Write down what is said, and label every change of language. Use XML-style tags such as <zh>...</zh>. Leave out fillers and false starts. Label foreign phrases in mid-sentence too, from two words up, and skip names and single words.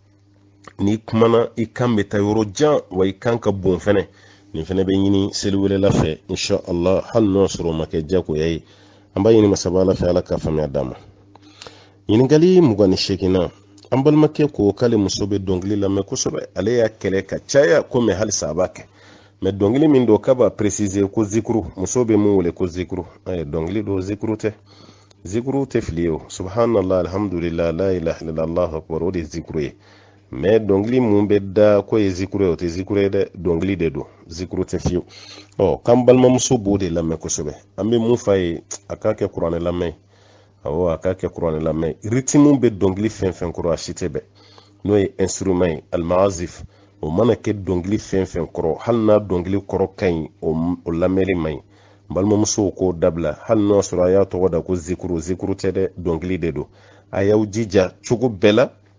<bm>ni kumana i kan bɛ taa yɔrɔ jan wa i kan ka bon fɛnɛ nin fɛnɛ bɛ ɲini seli welela fɛ</bm> <ar>إن شاء الله</ar> <bm>hali n'o sɔrɔ o ma kɛ jagoya ye an b'a ɲini masaba Ala fɛ Ala ka faamuya d'a ma ɲininkali 28nan an balimakɛ ko k'ale muso bɛ dɔnkili lamɛn kosɛbɛ ale y'a kɛlɛ ka caya ko mɛ halisa a b'a kɛ mɛ dɔnkili min don k'a b'a préciser ko zikuru muso bɛ mun wele ko zikuru dɔnkili don zikuru tɛ fili ye o</bm> <ar>سبحان الله الحمد لله لا إله إلا الله الله أكبر</ar> <bm>o de zikuru ye mɛ dɔnkili mun bɛ da ko ye zikuru ye o tɛ zikuru ye dɛ dɔnkili de don zikuru tɛ fiyewu k'an balimamuso b'o de lamɛn kosɛbɛ an bɛ mun f'a ye a k'a kɛ kuranɛ lamɛn a k'a kɛ kuranɛ lamɛn rythme bɛ dɔnkili fɛn fɛn kɔrɔ a si tɛ bɛn n'o ye instrument ye almagazif o mana kɛ dɔnkili fɛn fɛn kɔrɔ hali n'a dɔnkili kɔrɔ ka ɲi o lamɛnli man ɲi balimamusow k'o dabila hali n'o y'a sɔrɔ a y'a tɔgɔ da ko zikuru tɛ dɛ dɔnkili de don a y'aw jija cogo bɛɛ la</bm>